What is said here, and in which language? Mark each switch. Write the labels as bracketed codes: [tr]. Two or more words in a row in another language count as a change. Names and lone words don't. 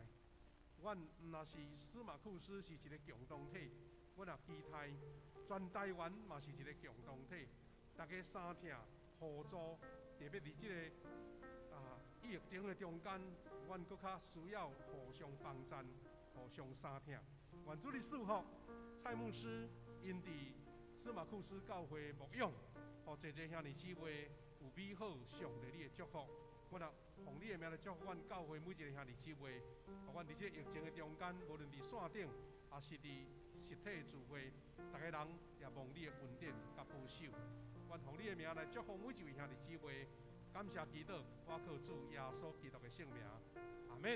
[nan] 阮若是司马库斯是一个共同体，阮也期待全台湾嘛是一个共同体，大家相挺互助，特别伫这个疫情的中间，阮搁较需要互相帮衬、互相相挺。愿主你祝福蔡牧师因伫司马库斯教会牧养。互侪侪兄弟姊妹有美好上帝你的祝福，我也奉你的名来祝福阮教会每一个兄弟姊妹。互阮伫这疫情的中间，无论伫线顶，也是伫实体聚会，逐个人也望你的恩典甲保守。阮奉你的名来祝福每一位兄弟姊妹，感谢祈祷，我靠主耶稣基督的圣名，阿免。